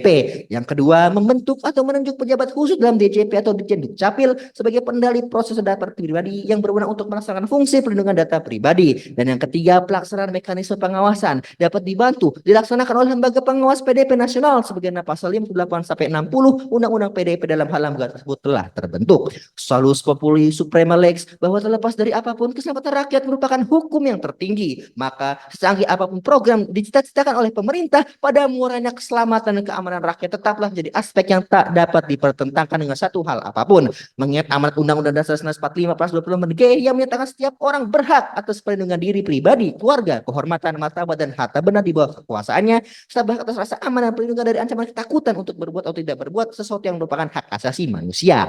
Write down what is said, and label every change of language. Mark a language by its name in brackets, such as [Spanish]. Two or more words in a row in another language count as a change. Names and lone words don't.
[Indonesian] Yang kedua, membentuk atau menunjuk pejabat khusus dalam DJP atau Ditjen Dukcapil sebagai pendali proses data pribadi yang berwenang untuk melaksanakan fungsi perlindungan data pribadi. Dan yang ketiga, pelaksanaan mekanisme pengawasan dapat dibantu dilaksanakan oleh lembaga pengawas PDP nasional sebagaimana pasal 58 sampai 60 Undang-Undang PDP dalam hal lembaga tersebut telah terbentuk. [Latin] Salus populi suprema lex, [Indonesian] bahwa terlepas dari apapun keselamatan rakyat merupakan hukum yang tertinggi. Maka secanggih apapun program dicita-citakan oleh pemerintah pada muaranya keselamatan dan keamanan rakyat tetaplah menjadi aspek yang tak dapat dipertentangkan dengan satu hal apapun. Mengingat amanat Undang-Undang Dasar 1945 Pasal 20 G yang menyatakan setiap orang berhak atas perlindungan diri pribadi, keluarga, kehormatan, martabat dan harta benda di bawah kekuasaannya, serta berhak atas rasa aman dan perlindungan dari ancaman ketakutan untuk berbuat atau tidak berbuat sesuatu yang merupakan hak asasi manusia.